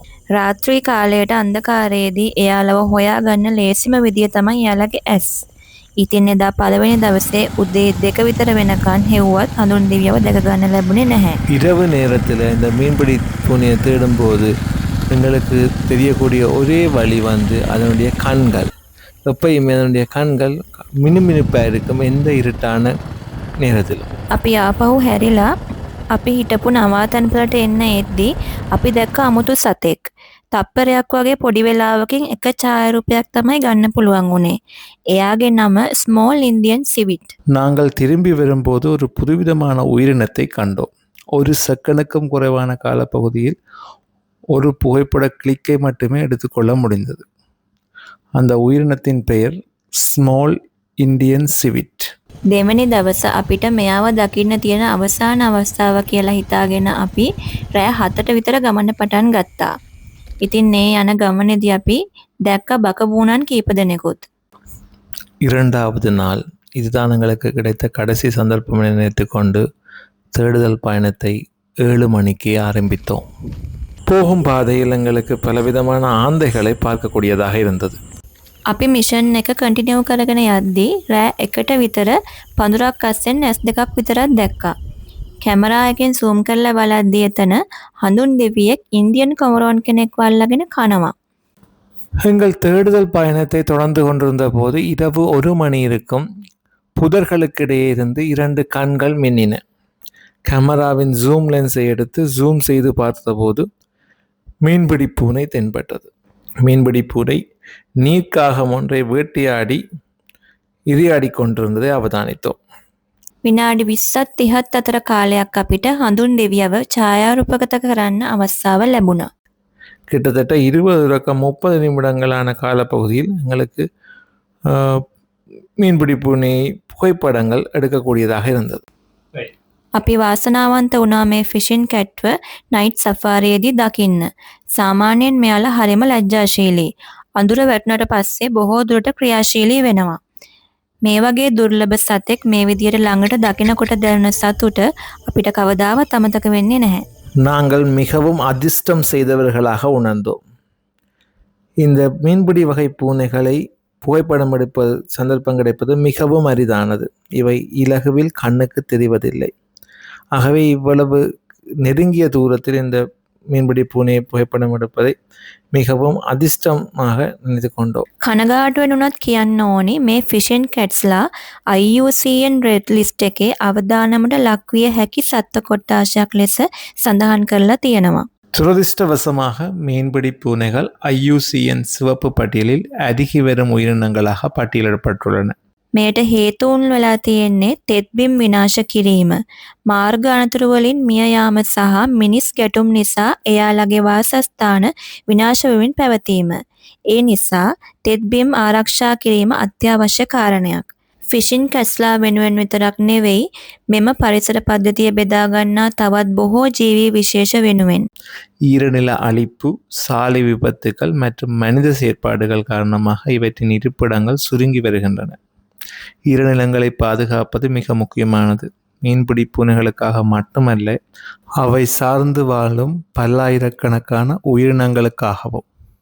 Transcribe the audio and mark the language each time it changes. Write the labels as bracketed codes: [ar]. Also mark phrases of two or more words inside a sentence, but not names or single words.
[si] රාත්‍රී කාලයට අන්ධකාරයේදී එයාලව හොයාගන්න ලේසිම විදිය තමයි එයාලගේ ඇස්. ඉතින් එදා පළවෙනි දවසේ උදේ 2 විතර වෙනකන් හෙව්වත් හඳුන් දෙවියව දැක ගන්න ලැබුණේ නැහැ. [ta] இரவு நேரத்தில் இந்த மீன்பிடி பூனையை தேடும்போது எங்களுக்கு தெரியக்கூடிய ஒரே வழி அதனுடைய கண்கள். எப்பயுமே அதனுடைய கண்கள் மினுமினுப்பாக இருக்கும் எந்த இருட்டான நேரத்திலும். [si] අපි ආපහු හැරිලා අපි හිටපු නවාතැන්පලට එන්න එද්දී අපි දැක්ක අමුතු සතෙක්. තප්පරයක් වගේ පොඩි වෙලාවකින් එක ඡායාරූපයක් තමයි ගන්න පුළුවන් වුණේ. එයාගේ නම [en] small Indian civet. [ta] நாங்கள் திரும்பி வரும்போது ஒரு புதுவிதமான உயிரினத்தை கண்டோம். ஒரு செகண்டுக்கும் குறைவான காலப்பகுதியில் ஒரு புகைப்பட கிளிக்கை மட்டுமே எடுத்துக்கொள்ள முடிந்தது. அந்த உயிரினத்தின் பெயர் [en] small Indian civet. [si] දෙවැනි දවස අපිට මෙයාව දකින්න තියෙන අවසාන අවස්ථාව කියලා හිතාගෙන අපි රෑ 7ට විතර ගමන පටන් ගත්තා. ඉතින් මේ යන ගමනේදී අපි දැක්ක බකබූනන් කීප දෙනෙකුත්. [ta] 2வது நாள் இதுதான் எங்களுக்கு கிடைத்த கடைசி சந்தர்ப்பம் என நினைத்துக்கொண்டு தேடுதல் பயணத்தை 7 மணிக்கு ஆரம்பித்தோம். போகும் பாதையில் எங்களுக்கு பலவிதமான ஆந்தைகளை பார்க்கக்கூடியதாக இருந்தது. [si] අපි මිෂන් එක කන්ටිනියු කරගෙන යද්දී රෑ 1ට විතර පඳුරක් අස්සෙන් ඇස් දෙකක් විතරක් දැක්කා. කැමරා එකෙන් zoom කරලා බලද්දී එතන හඳුන් දෙවියෙක් [en] Indian cormorant [si] කෙනෙක් වල්ලාගෙන කනවා. [ta] எங்கள் தேடுதல் பயணத்தை தொடர்ந்து கொண்டிருந்த போது இரவு 1 மணி இருக்கும் புதர்களுக்கிடையே இருந்து 2 கண்கள் மின்னின. கேமராவின் ஜூம் லென்ஸை எடுத்து ஜூம் செய்து பார்த்தபோது மீன்பிடி பூனை தென்பட்டது. மீன்பிடி பூனை நீர்க்காகம் ஒன்றை வேட்டையாடி இரையாடி கொண்டிருந்ததை அவதானித்தோம். [si] විනාඩි 20ත් 30ත් අතර කාලයක් අපිට හඳුන් දෙවියව ඡායාරූපගත කරන්න අවස්ථාව ලැබුණා. [ta] கிட்டத்தட்ட 20-30 நிமிடங்களான காலப்பகுதியில் எங்களுக்கு மீன்பிடி பூனை புகைப்படங்கள் எடுக்கக்கூடியதாக இருந்தது. [si] අපි වාසනාවන්ත වුණා මේ [en] fishing cat night safari [si] දකින්න. සාමාන්‍යයෙන් මෙයාලා හරිම ලැජ්ජාශීලී. අඳුර වැටුණට පස්සේ බොහෝ දුරට ක්‍රියාශීලී වෙනවා. මේ වගේ දුර්ලභ සතෙක් මේ විදියට ළඟට දකිනකොට දැනෙන සතුට අපිට කවදාවත් අමතක වෙන්නේ නැහැ. [ta] நாங்கள் மிகவும் அதிர்ஷ்டம் செய்தவர்களாக உணர்ந்தோம். இந்த மீன்பிடி வகை பூனைகளை புகைப்படம் எடுப்பது சந்தர்ப்பம் கிடைப்பது மிகவும் அரிதானது. இவை இலகுவில் கண்ணுக்கு தெரிவதில்லை. ஆகவே இவ்வளவு நெருங்கிய தூரத்தில் இந்த மீன்பிடி பூனையை புகைப்படம் எடுப்பதை மிகவும் அதிர்ஷ்டமாக நினைத்து கொண்டோம். [si] කනගාටු වෙනුනත් කියන්න ඕනි මේ ෆිෂින් කැට්ස්ලා IUCN [en] red list [si] එකේ අවදානමට ලක්විය හැකි සත්ත්ව කොට්ටාශයක් ලෙස සඳහන් කරලා තියෙනවා. [ta] துரதிர்ஷ்டவசமாக மீன்பிடி பூனைகள் IUCN சிவப்பு பட்டியலில் அதிகி வரும் உயிரினங்களாக பட்டியலிடப்பட்டுள்ளன. [si] මෙයට හේතුන් වෙලා තියෙන්නේ තෙත්බිම් විනාශ කිරීම, මාර්ග අනතුරු වලින් මිය යාම සහ මිනිස් ගැටුම් නිසා එයාලගේ වාසස්ථාන විනාශ වෙමින් පැවතීම. ඒ නිසා තෙත්බිම් ආරක්ෂා කිරීම අත්‍යවශ්‍ය කාරණයක්. [en] fishing cats [si] වෙනුවෙන් විතරක් නෙවෙයි මෙම පරිසර පද්ධතිය බෙදා ගන්නා තවත් බොහෝ ජීවි විශේෂ වෙනුවෙන්. [ta] ஈரநில அழிப்பு, சாலை விபத்துகள் மற்றும் மனித செயற்பாடுகள் காரணமாக இவற்றின் இருப்பிடங்கள் சுருங்கி வருகின்றன. ஈரநிலங்களை பாதுகாப்பது மிக முக்கியமானது. மீன்பிடி பூனைகளுக்காக மட்டுமல்ல, அவை சார்ந்து வாழும் பல்லாயிரக்கணக்கான உயிரினங்களுக்காகவும்.